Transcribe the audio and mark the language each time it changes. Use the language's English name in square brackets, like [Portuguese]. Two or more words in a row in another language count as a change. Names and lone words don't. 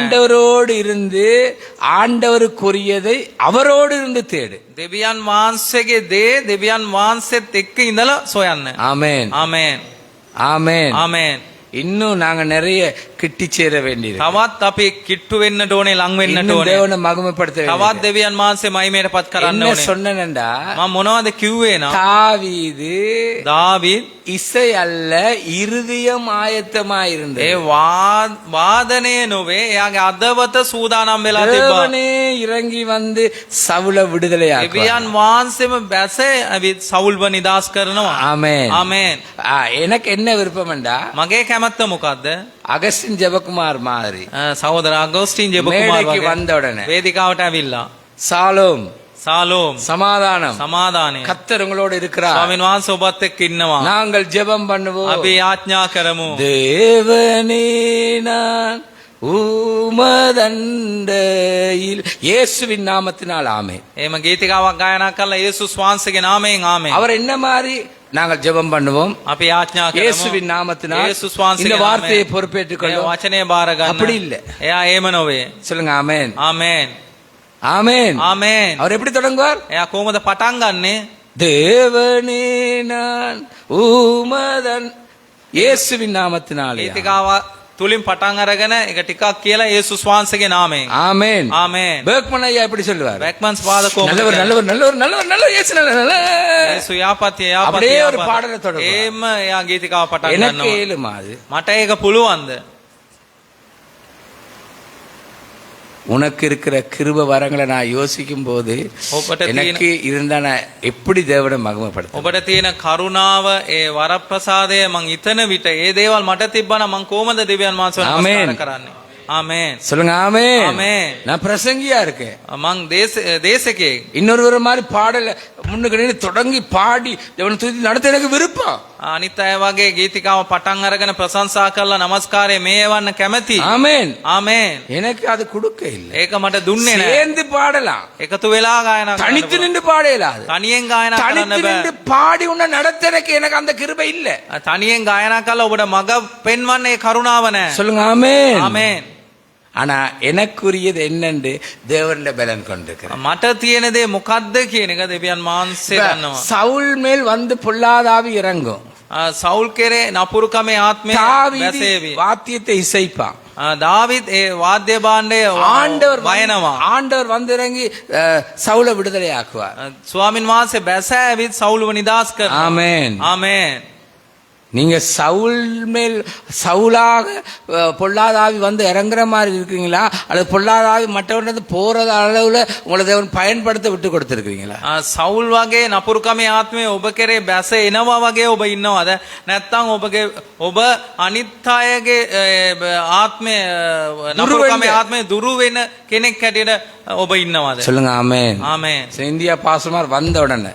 [Tamil] ஆண்டவரோடு இருந்து ஆண்டவருக்குரியதை அவரோடு இருந்து தேடு. [Sinhala] දෙවියන් වහන්සේගේ දේ දෙවියන් වහන්සේත් එක්ක ඉඳලා සොයන්න. [Tamil] ஆமென். [Sinhala] ආමේන්. [Tamil] ஆமென். [Sinhala] ආමේන්. [Tamil] இன்னும் நாங்க நிறைய கிட்டி சேர வேண்டியது. [Sinhala] තවත් අපි කිට්ටු වෙන්නට ඕනේ, ලං වෙන්නට [Tamil] இன்னும் [Sinhala] ඕනේ. [Tamil] தேவனை மகிமைப்படுத்த [Sinhala] තවත් [Tamil] வேண்டியது. [Sinhala] දෙවියන් වහන්සේ මහිමයටපත් කරන්න [Tamil] என்ன [Sinhala] ඕනේ. [Tamil] சொன்னேன்டா? [Sinhala] මම මොනවද කිව්වේ නම් [Tamil] தாவீது [Sinhala] දාවීද් [Tamil] இசை அல்ல இருதயம் ஆயத்தமாய் இருந்தது. [Sinhala] ඒ වාදනය නොවේ, එයාගේ අදවත සූදානම් වෙලා තිබ්බා. [Tamil] தேவனே இறங்கி வந்து சவுல விடுதலையாக்குவார். [Sinhala] දෙවියන් වහන්සේම බැස ඇවිත් සවුල්ව නිදාස් කරනවා. [Tamil] ஆமென். [Sinhala] ආමේන්. [Tamil] எனக்கு என்ன விருப்பம்டா? [Sinhala] මගේ කැමැත්ත මොකද්ද? [Tamil] அகஸ்டின் ஜெபக்குமார் மாதிரி [Sinhala] සහෝදර අගෝස්ටින් ජෙබකුමාර් [Tamil] மேடைக்கு [Sinhala] වගේ [Tamil] வந்த உடனே [Sinhala] වේදිකාවට ඇවිල්ලා [Tamil] சாலோம் [Sinhala] සාලෝම් [Tamil] சமாதானம் [Sinhala] සමාදානය [Tamil] கர்த்தர் உங்களோடு இருக்கிறார். [Sinhala] ස්වාමීන් වහන්සේ ඔබත් එක්ක ඉන්නවා. [Tamil] நாங்கள் ஜெபம் பண்ணுவோம். [Sinhala] අපි යාඥා කරමු. [Tamil] தேவனே நான் உமதண்டையில் இயேசுவின் நாமத்தினால் ஆமென். [Sinhala] එහෙම ගීතිකාවක් ගායනා කරලා යේසුස් වහන්සේගේ නාමයෙන් ආමේන්. [Tamil] அவர் என்ன மாதிரி நாங்கள் ஜெபம் பண்ணுவோம். [Sinhala] අපි යාඥා කරමු. [Tamil] இயேசுவின் நாமத்தினால் [Sinhala] යේසුස් වහන්සේගේ [Tamil] இந்த வார்த்தையை [Sinhala] නාමයෙන් [Tamil] பொறுப்பேற்றுக் [Sinhala] ඒ [Tamil] கொள்ளும். [Sinhala] වචනේ බාර ගන්න. [Tamil] அப்படி இல்ல. [Sinhala] එයා එහෙම නොවේ. [Tamil] சொல்லுங்க ஆமென். [Sinhala] ආමේන්. [Tamil] ஆமென். [Sinhala] ආමේන්. [Tamil] அவர் எப்படி தொடங்குவார்? [Sinhala] එයා කොහොමද පටන් ගන්නෙ? [Tamil] தேவனே நான் உமதன் இயேசுவின் நாமத்தினாலே [Sinhala] ගීතිකාව තුලින් පටන් අරගෙන ඒක ටිකක් කියලා යේසුස් වහන්සේගේ නාමයෙන්. [Tamil] ஆமென். [Sinhala] ආමේන්. [Tamil] பெர்க்மன் ஐயா எப்படி சொல்லுவார்? [Sinhala] බැක්මන්ස් පාද කොහොමද? [Tamil] நல்லவர் நல்லவர் நல்லவர் நல்லவர் நல்லவர் இயேசு நல்லவர். [Sinhala] යේසු යාපත් යාපත් [Tamil] அப்படியே ஒரு பாடலை தொடங்குவார். [Sinhala] එහෙම එයා ගීතිකාව පටන් [Tamil] எனக்கு [Sinhala] ගන්නවා. [Tamil] ஏழுமா அது? [Sinhala] මට ඒක පුළුවන්ද? [Tamil] உனக்கு இருக்கிற கிருப வரங்களை நான் யோசிக்கும் போது [Sinhala] ඔබට [Tamil] எனக்கு இருந்தா நான் எப்படி தேவனை மகிமைப்படுத்த? [Sinhala] ඔබට තියෙන කරුණාව, ඒ වරප්‍රසාදය මං ඉතන විට ඒ දේවල් මට තිබ්බනම් මං කොහොමද දෙවියන් වහන්සේව නමස්කාර කරන්නේ? ආමේන්. [Tamil] சொல்லுங்க ஆமென். [Sinhala] ආමේன். [Tamil] நான் பிரசங்கியா இருக்கேன். [Sinhala] මං දේශකයෙක්. [Tamil] இன்னொரு மாதிரி பாடல முன்னுக்கு நின்று தொடங்கி பாடி தேவனை துதி நடத்த எனக்கு விருப்பம். [Sinhala] අනිත් අය වගේ ගීතිකාව පටන් අරගෙන ප්‍රශංසා කරලා নমස්කාරය මේවන්න කැමැති. [Tamil] ஆமென். [Sinhala] ආමේන්. [Tamil] எனக்கு அது கொடுக்க இல்லை. [Sinhala] ඒක මට දුන්නේ නැහැ. [Tamil] சேர்ந்து பாடலாம். [Sinhala] එකතු වෙලා ගායනා කරන්න. [Tamil] தனித்து நின்று பாட இயலாது. [Sinhala] තනියෙන් ගායනා කරන්න [Tamil] தனித்து [Sinhala] බෑ. [Tamil] நின்று பாடி உன்னை நடத்த எனக்கு அந்த கிருபை இல்ல. [Sinhala] තනියෙන් ගායනා කරලා ඔබට මඟ පෙන්වන්නේ කරුණාව නැහැ. [Tamil] சொல்லுங்க ஆமென். [Sinhala] ආමේන්. [Tamil] ஆனா எனக்குரியது என்னன்னு தேவனுடைய பலன் கொண்டிருக்கிறேன். [Sinhala] මට තියෙන දේ මොකද්ද කියන එක දෙවියන් වහන්සේ දන්නවා. [Tamil] சவுல் மேல் வந்து பொல்லாதாவி இறங்கும். [Sinhala] සවුල් කෙරේ නපුරුකමේ ආත්මය [Tamil] தாவீது [Sinhala] වැසේවි. [Tamil] வாத்தியத்தை இசைப்பான். [Sinhala] දාවිත් ඒ වාද්‍ය භාණ්ඩය වයනවා. [Tamil] ஆண்டவர் வந்து இறங்கி சவுலை விடுதலை ஆக்குவார். [Sinhala] ස්වාමින් වහන්සේ බැස ඇවිත් සවුල්ව නිදාස් කරනවා. [Tamil] ஆமென். [Sinhala] ආමේන්. [Tamil] நீங்க சவுல் மேல் சவுலாக பொல்லாத ஆவி வந்து இறங்குற மாதிரி இருக்கீங்களா, அல்லது பொல்லாத ஆவி மற்றவன் போறது அளவுல உங்களை தேவன் பயன்படுத்த விட்டு கொடுத்துருக்கீங்களா? [Sinhala] සවුල් වගේ නපුරුකමේ ආත්මය ඔබ කෙරේ බැස එනවා වගේ ඔබ ඉන්නවද? නැත්නම් ඔබ අනිත් අයගේ ආත්මය නපුරුකමේ ආත්මය දුරු වෙන කෙනෙක් හැටියට ඔබ ඉන්නවද? [Tamil] சொல்லுங்க ஆமென். [Sinhala] ආමේන්. [Tamil] இந்தியா பாஸ்டர்மார் வந்த உடனே